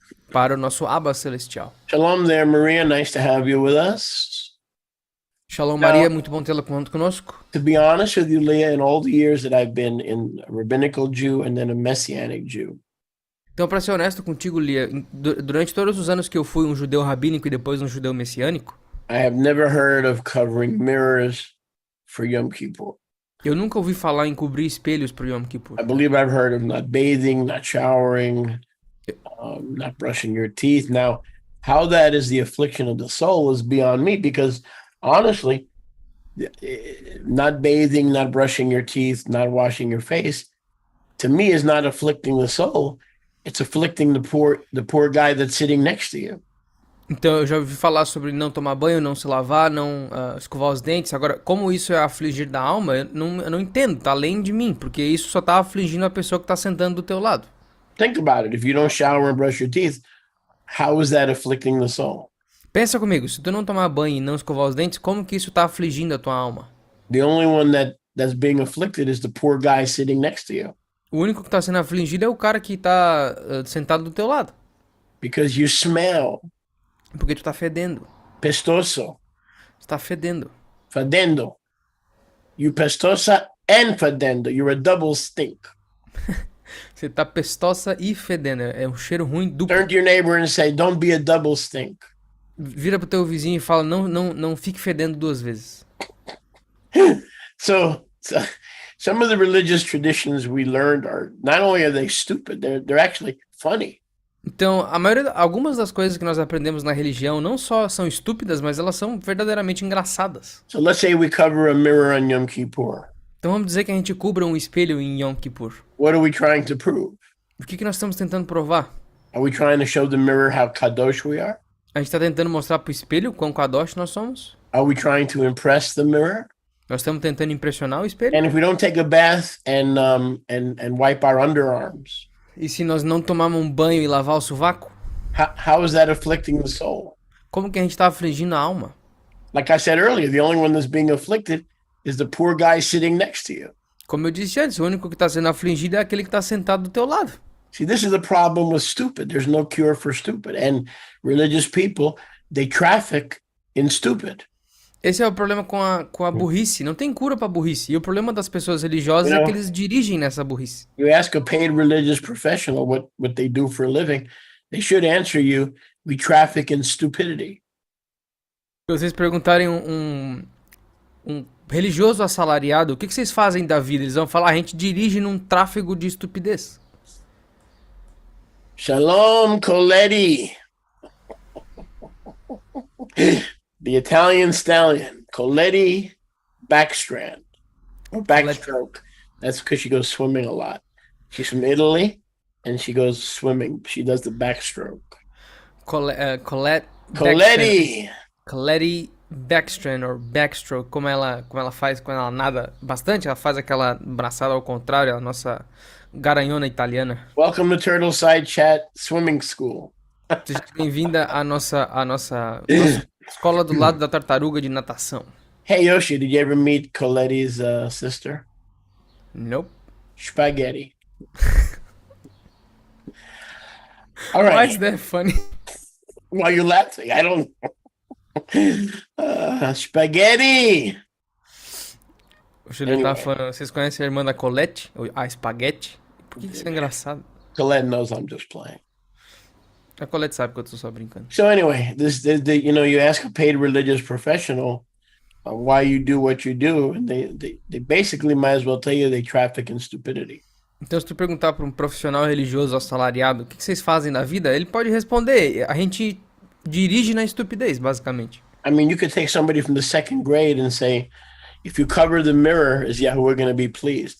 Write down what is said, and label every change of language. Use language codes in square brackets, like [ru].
[pt] para o nosso Abba celestial. [en] Shalom there, Maria. Nice to have you with us. [pt] Shalom Maria, muito bom tê-la conosco. [en] To be honest with you, Leah, in all the years that I've been a rabbinical Jew and then a Messianic Jew, [pt] Então, para ser honesto contigo, Lia, durante todos os anos que eu fui um judeu rabínico e depois um judeu messiânico, [en] I have never heard of covering mirrors for Yom Kippur. [pt] eu nunca ouvi falar em cobrir espelhos para Yom Kippur. [en] I believe I've heard of not bathing, not showering, not brushing your teeth. Now, how that is the affliction of the soul is beyond me because honestly, not bathing, not brushing your teeth, not washing your face, to me is not afflicting the soul. It's afflicting the poor guy that's sitting next to you. [pt] Então, eu já ouvi falar sobre não tomar banho, não se lavar, não escovar os dentes. Agora, como isso é afligir da alma, eu não entendo, tá além de mim, porque isso só tá afligindo a pessoa que tá sentando do teu lado. [en] Think about it. If you don't shower and brush your teeth, how is that afflicting the soul? [pt] Pensa comigo, se tu não tomar banho e não escovar os dentes, como que isso tá afligindo a tua alma? [en] The only one that's being afflicted is the poor guy sitting next to you. [pt] O único que tá sendo afligido é o cara que tá sentado do teu lado. [en] Because you smell [pt] Porque tu tá fedendo. pestoso, Tu tá fedendo. fedendo. [en] You [pt] pestosa [en] and [pt] fedendo. [en] You're a double stink. [pt] Você tá pestosa e fedendo. É um cheiro ruim duplo. [en] Turn to your neighbor and say, don't be a double stink. [pt] Vira pro teu vizinho e fala, não fique fedendo duas vezes. [en] So some of the religious traditions we learned are not only are they stupid, they're actually funny. [pt] Então, algumas das coisas que nós aprendemos na religião não só são estúpidas, mas elas são verdadeiramente engraçadas. [en] So let's say we cover a mirror on Yom Kippur. [pt] Então vamos dizer que a gente cubra um espelho em Yom Kippur. [en] What are we trying to prove? [pt] O que nós estamos tentando provar? [en] Are we trying to show the mirror how kadosh we are? [pt] A gente está tentando mostrar pro espelho quão kadosh nós somos? [en] Are we trying to impress the mirror? [pt] Nós estamos tentando impressionar o espelho? [en] And if we don't take a bath and wipe our underarms, [pt] E se nós não tomarmos um banho e lavar o sovaco? [en] how is that afflicting the soul? [pt] Como que a gente está afligindo a alma? [en] Like I said earlier, the only one that's being afflicted is the poor guy sitting next to you. [pt] Como eu disse antes, o único que está sendo afligido é aquele que está sentado do teu lado. [en] See, this is the problem with stupid. There's no cure for stupid. And religious people, they traffic in stupid. [pt] Esse é o problema com a burrice. Não tem cura para burrice. E o problema das pessoas religiosas é que eles dirigem nessa burrice. [en] You ask a paid religious professional what they do for a living, they should answer you, we traffic in stupidity. [pt] Se vocês perguntarem um religioso assalariado, o que vocês fazem da vida? Eles vão falar, a gente dirige num tráfego de estupidez. [en] Shalom, Coletti. The Italian stallion, Coletti Backstrand, or backstroke. That's because she goes swimming a lot. She's from Italy, and she goes swimming. She does the backstroke. Colette Coletti. Coletti [pt] backstrand or backstroke, como ela faz quando ela nada bastante, ela faz aquela braçada ao contrário, a nossa garanhona italiana. [en] Welcome to Turtle Side Chat Swimming School. [pt] Seja bem-vinda à nossa escola do lado da tartaruga de natação. [en] Hey Yoshi, did you ever meet Coletti's sister? Nope. Spaghetti. All Why right. is that funny? Why are you laughing? I don't. Spaghetti. [pt] O Juliano tava falando, vocês conhecem a irmã da Colette? A Spaghetti? Por que isso é engraçado? [en] Colette knows I'm just playing. [pt] A Colette sabe que eu tô só brincando. [en] So anyway, you ask a paid religious professional why you do what you do, and they basically might as well tell you they traffic in stupidity. [pt] Então, se tu perguntar para um profissional religioso assalariado o que vocês fazem na vida, ele pode responder: a gente dirige na estupidez, basicamente. [en] I mean, you could take somebody from the second grade and say, if you cover the mirror, is Yahuwah going to be pleased?